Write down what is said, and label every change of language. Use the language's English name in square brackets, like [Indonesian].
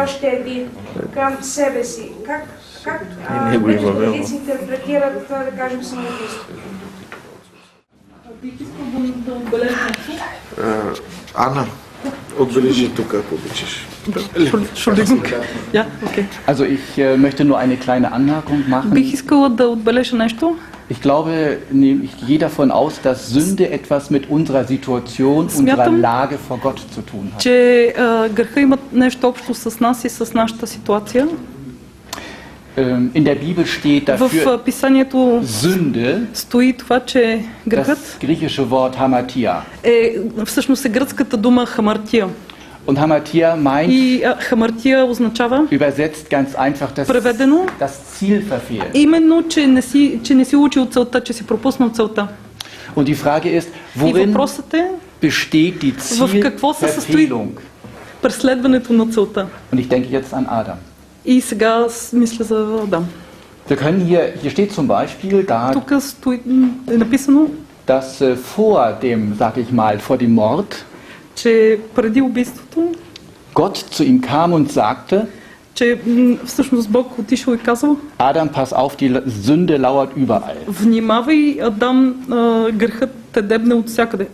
[Bulgarian] още един към себе си. Как традиции интерпретират, да кажем, самоубийство? Бих искал да отбележа нещо. Анна, отбележи тук, ако обичаш. [German] Entschuldigung. Ja, okay. Also ich möchte nur eine kleine Anmerkung machen. [Bulgarian] Бих искала да отбележа нещо. [German] Ich glaube, ich gehe davon aus, dass Sünde etwas mit unserer Situation, unserer Lage vor Gott zu tun hat. [Bulgarian] Че греха има нещо общо с нас и с нашата ситуация. [German] In der Bibel steht dafür [Bulgarian] В писанието [German] Sünde, [Bulgarian] стои това, че грехът [German] das griechische Wort Hamartia. [Bulgarian] Всъщност е гръцката дума хамартия. [German] Und Hamartia meint, [Bulgarian] И хамартия означава [German] übersetzt ganz einfach, [Bulgarian] преведено [German] das Ziel verfehlt. [Bulgarian] именно, че не си учил целта, че си пропуснал целта. [German] Und die Frage ist, [Bulgarian] И [German] worin [Bulgarian] въпросът е [German] besteht die [Bulgarian] в какво се състои [German] Zielverfehlung? [Bulgarian] преследването на целта. [German] Und ich denke jetzt an Adam. [Bulgarian] И сега мисля за Адам. [German] Wir können hier steht zum Beispiel da, [Bulgarian] Тук е написано, [German] dass vor dem Mord, [Bulgarian] че преди убийството, [German] Gott zu ihm kam und sagte, [Bulgarian] че всъщност Бог отишъл и казал: [German] Adam, pass auf, die Sünde lauert überall. [Bulgarian] Внимавай, Адам, грехът те дебне от всякъде.